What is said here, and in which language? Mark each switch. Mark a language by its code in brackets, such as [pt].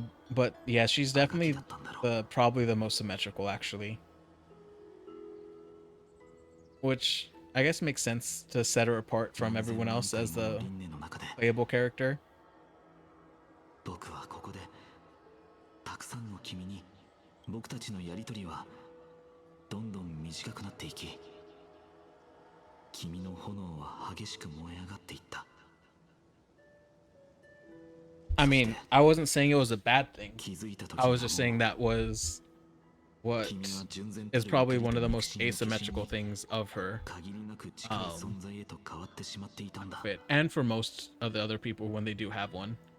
[en] But yeah, she's definitely probably the most symmetrical, actually. Which I guess makes sense to set her apart from everyone else as the playable character. [ja] 僕はここでたくさんの君に僕たちのやりとりはどんどん短くなっていき、君の炎は激しく燃え上がっていった。 [en] I mean, I wasn't saying it was a bad thing. I was just saying that was what is probably one of the most asymmetrical things of her outfit, and for most of the other people when they do have one.